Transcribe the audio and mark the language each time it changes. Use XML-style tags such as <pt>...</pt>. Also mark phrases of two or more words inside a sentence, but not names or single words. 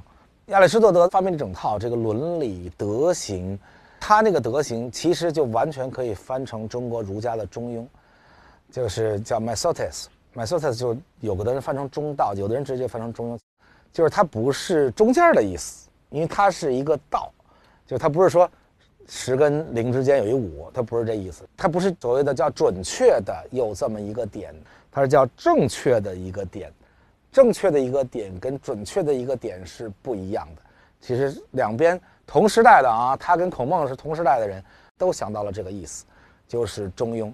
<zh>亞里士多德發明了整套這個倫理德行，他那個德行其實就完全可以翻成中國儒家的中庸，就是叫 Myosotis。Myosotis 就有的人翻成中道，有的人直接翻成中庸，就是它不是中間的意思，因為它是一個道，就它不是說10跟0之間有一5，它不是這意思，它不是所謂的叫準確的有這麼一個點，它是叫正確的一個點。正確的一個點跟準確的一個點是不一樣的。其實兩邊同時代的啊，他跟孔孟是同時代的人，都想到了這個意思，就是中庸。</zh>